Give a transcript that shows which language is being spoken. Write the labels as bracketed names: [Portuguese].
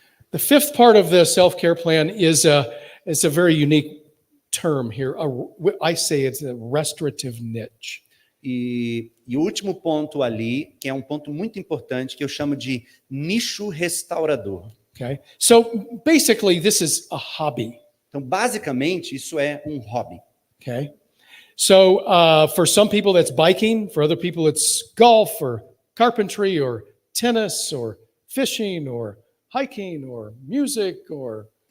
[English] The fifth part of the self-care plan is a very unique term here. I say it's a restorative niche. [Portuguese] E o último ponto ali, que é um ponto muito importante, que eu chamo de nicho restaurador. [English] Okay. So basically this is a hobby. [Portuguese] Então, basicamente, isso é um hobby. [English] Okay. So for some people that's biking, for other people it's golf or carpentry or tennis or fishing or hiking or music or...